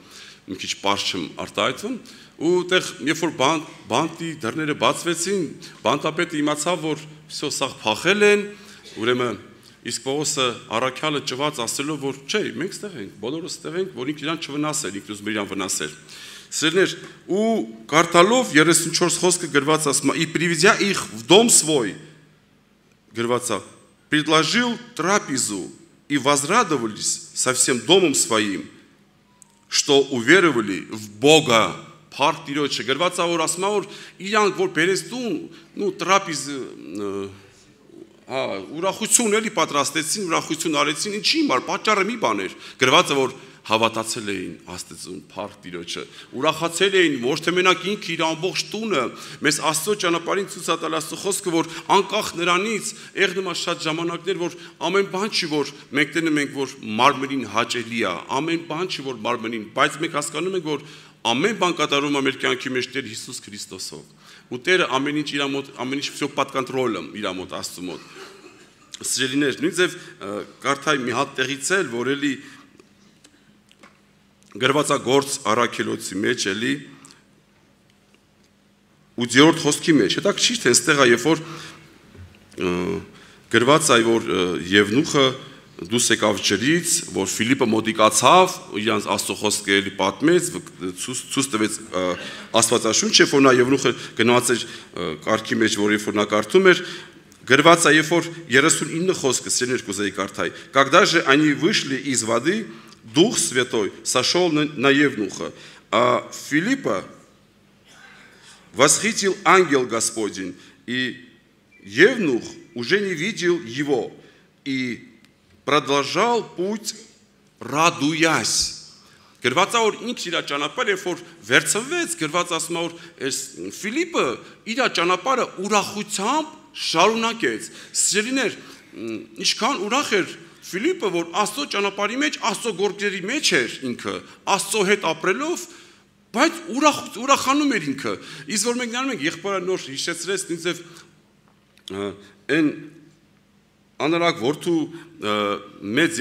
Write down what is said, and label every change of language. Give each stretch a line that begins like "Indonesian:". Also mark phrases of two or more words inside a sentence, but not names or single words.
Armenian: մի քիչ պարզ չեմ արտահայտվում, ու այդտեղ երբ որ բանտի դռները բացվեցին, բանտապետը իմացավ, որ սա փախել են, ուրեմն իսկ Պողոսը առաքյալը ճված ասելով, որ չէ, մենք ստեղ ենք, բոլորս ստեղ ենք, որ ինքն իրան չվնասեր, ինքն ուզում իրան վնասեր։ Սիրելիներ, ու կարդալով 34 խոսքը գրված ասում է,
Russian: «И приведя их в дом свой»,
Armenian: գրված է,
Russian: «предложил трапезу и возрадовались со всем домом своим, что уверовали в Бога».
Armenian: Փառք Տիրոջը, գրված է, որ ասում է, որ իրանք որ բերես դու, տրապիզ ուրախություն էլի պատրաստեցին, ուրախություն արեցին, ինչի համար, պատճառը մի բան էր, գրված է, որ հավատացել էին Աստծուն, փառք Տիրոջը, ուրախացել էին, ոչ թե մենակ ինքը իր ամբողջ տունը, մեզ Աստծո ճանապարհին ցույց տալ Աստծո խոսքը, որ անկախ նրանից եղնում է շատ ժամանակներ, որ ամեն բան չի, որ մենք տենում ենք, որ մարմնին հաճելի է, ամեն բան չի, որ մարմնին, բայց մենք հասկանում ենք, որ ամեն բան կատարում է մեր կյանքի մեջ Տեր Հիսուս Քրիստոսով։ Ու Տերը ամեն ինչ իր մոտ, ամեն ինչ
Russian: всё под контролем
Armenian: իր մոտ Աստծո մոտ։ Սիրելիներ, նույն ձև կարդայի մի հատ տեղից էլ, որ էլի գրված է գործ առաքելոցի մեջ էլի 8-րդ խոսքի մեջ։ Հետաքրքիր թե այստեղ է, երբ որ գրված է, որ Եվնուխը դուրս եկավ ջրից, որ Ֆիլիպը մոտիկացավ, իրանց Աստծո խոսքը էլի պատմեց, ցույց տվեց Աստվածաշունչը, որ նա Եվնուխը գնաց էր կարգի մեջ, որ երբ որ նա կարդում էր, գրված է, երբ որ 39 խոսքը, սիրելիներ կուզեի կարդալ,
Russian: «Когда же они вышли из воды, Дух Святой сошел на Евнуха, а Филиппа восхитил ангел Господень, и Евнух уже не видел его, и продолжал путь, радуясь».
Armenian: Գրված է, որ ինքն իր ճանապարհը երբ որ վերցվեց, գրված ասում է, որ Ֆիլիպը իր ճանապարհը ուրախությամբ շարունակեց։ Սիրելիներ, ինչքան ուրախ էր Ֆիլիպը, որ Աստծո ճանապարհի մեջ, Աստծո գործերի մեջ էր ինքը, Աստծո հետ ապրելով, բայց ուրախանում էր ինքը։ Իսկ որ մենք նայում ենք, եղբայրը նոր հիշեցրեց ինձ այն անարակ որդու մեծ